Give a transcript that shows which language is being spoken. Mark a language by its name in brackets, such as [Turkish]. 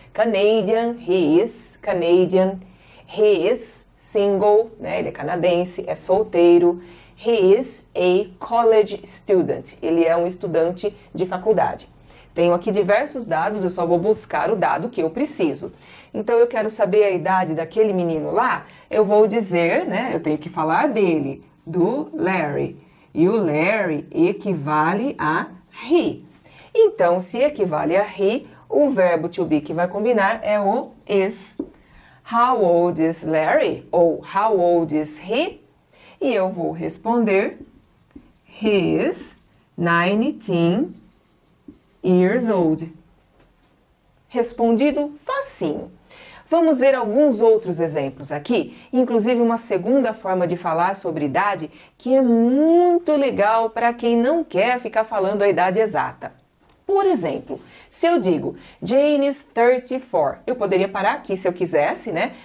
[English] Canadian, he is Canadian. He is single, [Portuguese] né? Ele é canadense, é solteiro. [English] He is a college student. [Portuguese] Ele é um estudante de faculdade. Tenho aqui diversos dados, eu só vou buscar o dado que eu preciso. Então, eu quero saber a idade daquele menino lá, eu vou dizer, né, eu tenho que falar dele, do Larry. E o Larry equivale a he. Então, se equivale a he, o verbo to be que vai combinar é o is. [English] How old is Larry? Ou how old is he? [Portuguese] E eu vou responder, [English] he is 19 years old. [Portuguese] Respondido facinho. Vamos ver alguns outros exemplos aqui, inclusive uma segunda forma de falar sobre idade que é muito legal para quem não quer ficar falando a idade exata. Por exemplo, se eu digo [English] Jane is 34, [Portuguese] eu poderia parar aqui se eu quisesse, né?